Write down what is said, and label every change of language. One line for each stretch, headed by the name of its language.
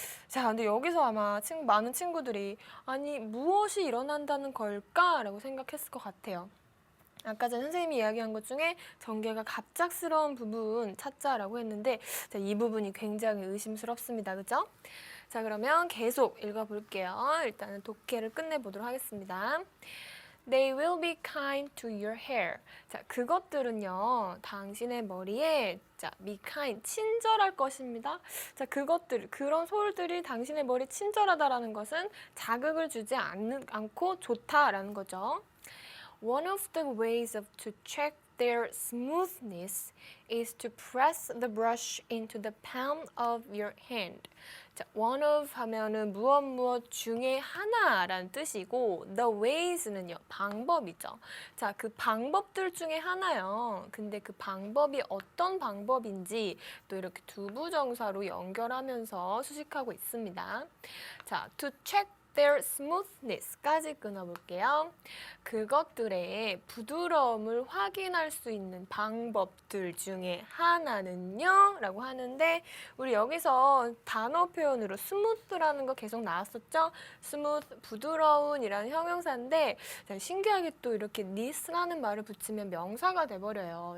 Korean: 자, 근데 여기서 아마 많은 친구들이 아니 무엇이 일어난다는 걸까? 라고 생각했을 것 같아요. 아까 전 선생님이 이야기한 것 중에 전개가 갑작스러운 부분 찾자라고 했는데 자, 이 부분이 굉장히 의심스럽습니다. 그죠? 자, 그러면 계속 읽어볼게요. 일단은 독해를 끝내보도록 하겠습니다.
English: They will be kind to your hair.
Korean: 자, 그것들은요, 당신의 머리에 자,
English: be kind,
Korean: 친절할 것입니다. 자, 그런 소울들이 당신의 머리에 친절하다라는 것은 자극을 주지 않고 좋다라는 거죠.
English: One of the ways to check their smoothness is to press the brush into the palm of your hand.
Korean: 자,
English: one of
Korean: 하면은 무엇 중에 하나라는 뜻이고
English: the ways
Korean: 는요, 방법이죠. 자, 그 방법들 중에 하나요. 근데 그 방법이 어떤 방법인지 또 이렇게 두부정사로 연결하면서 수식하고 있습니다. 자,
English: to check their smoothness
Korean: 까지 끊어볼게요. 그것들의 부드러움을 확인할 수 있는 방법들 중에 하나는요? 라고 하는데 우리 여기서 단어 표현으로 smooth라는 거 계속 나왔었죠? smooth, 부드러운 이라는 형용사인데 신기하게 또 이렇게 this라는 말을 붙이면 명사가 돼버려요.